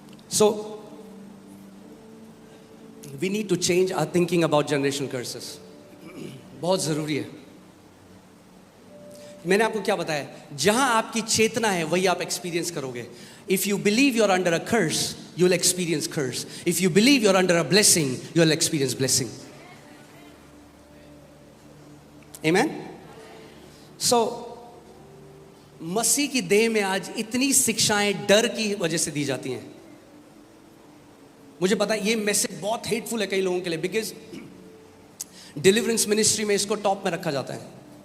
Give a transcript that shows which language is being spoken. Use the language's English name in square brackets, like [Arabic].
[English] So we need to change our thinking about generational curses. [Hindi] बहुत ज़रूरी है। मैंने आपको क्या बताया, जहां आपकी चेतना है वही आप एक्सपीरियंस करोगे। [English] If you believe you're under a curse, you'll experience curse. If you believe you're under a blessing, you'll experience blessing. Amen? [Hindi] So, मसीह की देह में आज इतनी शिक्षाएं डर की वजह से दी जाती हैं। मुझे पता है ये मैसेज बहुत हेटफुल है कई लोगों के लिए, बिकॉज डिलीवरेंस मिनिस्ट्री में इसको टॉप में रखा जाता है।